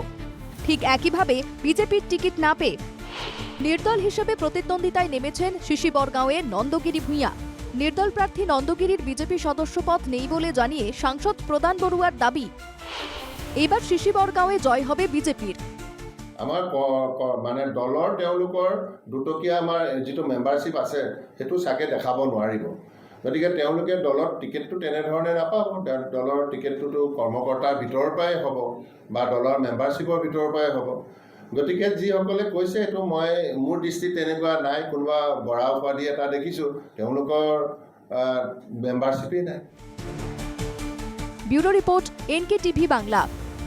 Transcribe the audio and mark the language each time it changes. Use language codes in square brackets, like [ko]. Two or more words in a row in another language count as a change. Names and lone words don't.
[bn] ঠিক একইভাবে বিজেপির টিকিট না পেয়ে নির্দল হিসেবে প্রতিদ্বন্দ্বিতায় নেমেছেন শিশিবরগাঁওয়ের নন্দগিরি ভূঁইয়া। নির্দল প্রার্থী নন্দগিরির বিজেপি সদস্যপদ নেই বলে জানিয়ে সাংসদ প্রদান বড়ুয়ার দাবি, এবার শিশিবরগাঁওয়ে জয় হবে বিজেপির। [as] আমাৰ মানে দলৰ তেওঁলোকৰ দুটকীয়া আমাৰ যিটো মেম্বাৰশ্বিপ আছে সেইটো চাগে দেখাব নোৱাৰিব। গতিকে তেওঁলোকে দলত টিকেটটো তেনেধৰণে নাপাব। দলৰ টিকেটটোতো কৰ্মকৰ্তাৰ ভিতৰৰ পৰাই হ'ব বা দলৰ মেম্বাৰশ্বিপৰ ভিতৰৰ পৰাই হ'ব। গতিকে যিসকলে কৈছে সেইটো মই মোৰ দৃষ্টিত তেনেকুৱা নাই। কোনোবা বৰা উপাধি এটা দেখিছোঁ, তেওঁলোকৰ মেম্বাৰশ্বিপেই নাই। [bn] ব্যুরো রিপোর্ট, NKTV বাংলা।